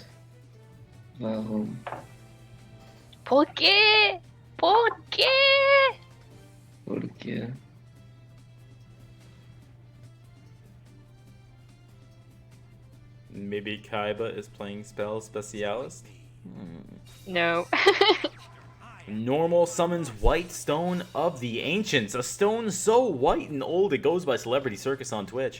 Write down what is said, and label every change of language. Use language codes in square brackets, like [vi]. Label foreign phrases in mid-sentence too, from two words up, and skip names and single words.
[de] Warum? [es] ¿Por qué? ¿Por qué? Porque [en] Maybe Kaiba is playing Spell Specialist? No. Normal summons White Stone of the Ancients. A stone so white and old it goes by Celebrity Circus on Twitch.